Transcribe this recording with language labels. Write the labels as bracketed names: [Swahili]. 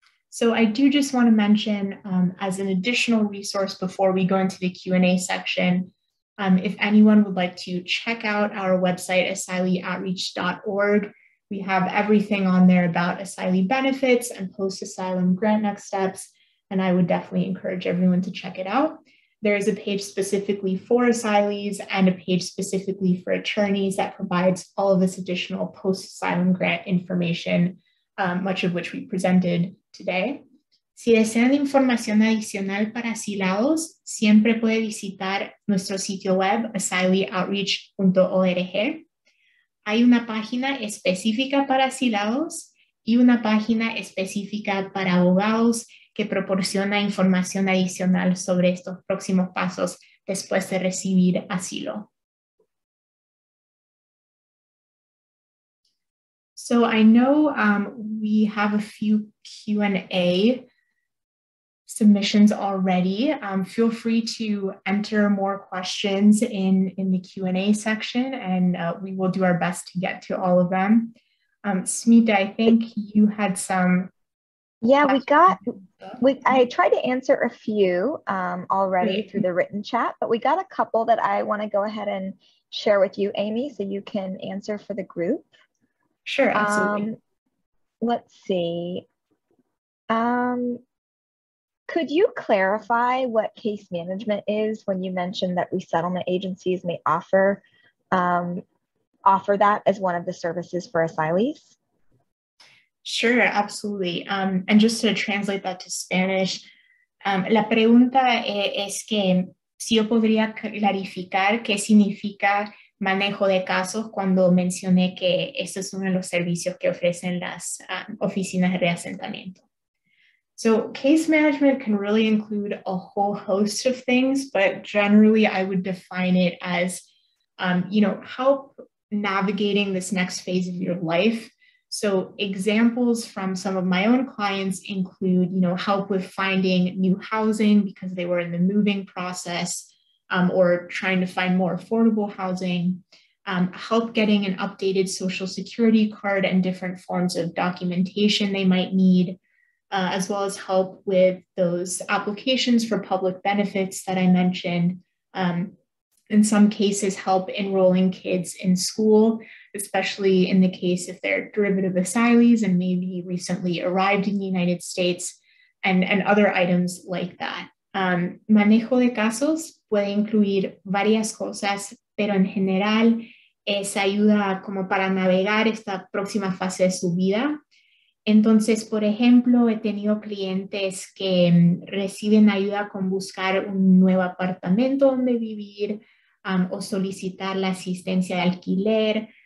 [English] So I do just want to mention as an additional resource before we go into the Q&A section, if anyone would like to check out our website, asyleeoutreach.org, we have everything on there about asylee benefits and post-asylum grant next steps, and I would definitely encourage everyone to check it out. There is a page specifically for asylees and a page specifically for attorneys that provides all of this additional post-asylum grant information, much of which we presented today. [Spanish] Si desean información adicional para asilados, siempre puede visitar nuestro sitio web asyleeoutreach.org. Hay una página específica para asilados y una página específica para abogados que proporciona información adicional sobre estos próximos pasos después de recibir asilo. [English] So I know we have a few Q&A submissions already. Feel free to enter more questions in the Q&A section, and we will do our best to get to all of them. Smita, I think you had some. Yeah, I tried to answer a few already through the written chat, but we got a couple that I want to go ahead and share with you, Amy, so you can answer for the group. Sure, absolutely. Let's see. Could you clarify what case management is when you mentioned that resettlement agencies may offer that as one of the services for asylees? Sure, absolutely. And just to translate that to Spanish, [Spanish] la pregunta es que si yo podría clarificar qué significa manejo de casos cuando mencioné que este es uno de los servicios que ofrecen las oficinas de reasentamiento. [English] So case management can really include a whole host of things, but generally I would define it as, help navigating this next phase of your life. So examples from some of my own clients include, help with finding new housing because they were in the moving process, or trying to find more affordable housing, help getting an updated social security card and different forms of documentation they might need, as well as help with those applications for public benefits that I mentioned. In some cases, help enrolling kids in school, especially in the case if they're derivative asylees and maybe recently arrived in the United States, and other items like that. [Spanish] Manejo de casos puede incluir varias cosas, pero en general es ayuda como para navegar esta próxima fase de su vida. Entonces, por ejemplo, he tenido clientes que reciben ayuda con buscar un nuevo apartamento donde vivir, o solicitar la asistencia de alquiler.